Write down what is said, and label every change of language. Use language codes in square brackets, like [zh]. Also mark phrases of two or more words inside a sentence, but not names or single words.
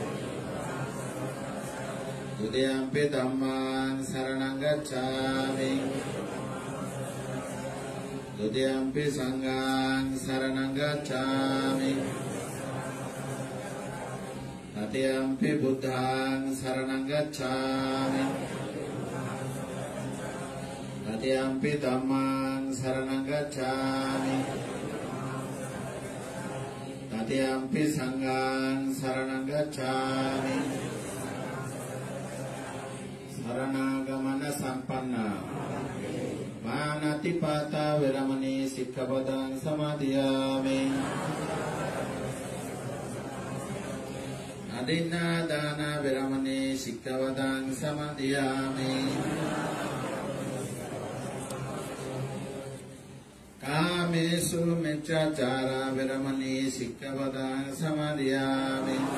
[pi] Dutiyampi dhammang saranang gacchami, Dutiyampi sanghang saranang gacchami, Tatiyampi buddhang saranang gacchami, Tatiyampi dhammang saranang gacchami, Tatiyampi sanghang saranang gacchami, [bn] শরণাগমন সম্পন্ন [pi] মানাতিপাতা বিরমণি শিক্ষাপদং সমাদিয়ামি আদিন্নাদানা বিরমণি শিক্ষাপদং সমাদিয়ামি কামেষু মিচ্ছাচারা বিরমণি শিক্ষাপদং সমাদিয়ামি